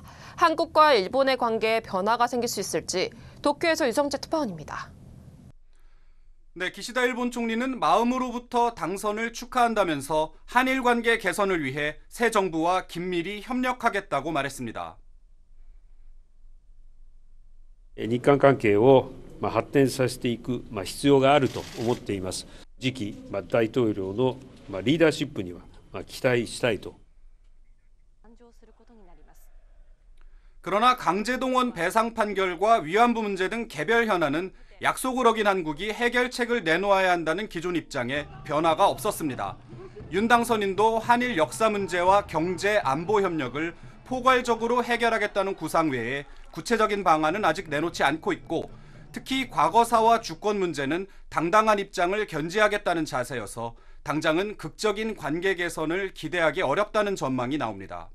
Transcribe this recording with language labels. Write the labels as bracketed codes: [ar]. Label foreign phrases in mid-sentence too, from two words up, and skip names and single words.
[ko] 한국과 일본의 관계에 변화가 생길 수 있을지 도쿄에서 유성재 특파원입니다. 네, 기시다 일본 총리는 마음으로부터 당선을 축하한다면서 한일 관계 개선을 위해 새 정부와 긴밀히 협력하겠다고 말했습니다. [ja] 日韓関係を発展させていく必要があると思っています。次期大統領のリーダーシップには期待したいと。 [ko] 그러나 강제동원 배상 판결과 위안부 문제 등 개별 현안은 약속을 어긴 한국이 해결책을 내놓아야 한다는 기존 입장에 변화가 없었습니다. 윤 당선인도 한일 역사 문제와 경제 안보 협력을 포괄적으로 해결하겠다는 구상 외에 구체적인 방안은 아직 내놓지 않고 있고 특히 과거사와 주권 문제는 당당한 입장을 견지하겠다는 자세여서 당장은 극적인 관계 개선을 기대하기 어렵다는 전망이 나옵니다.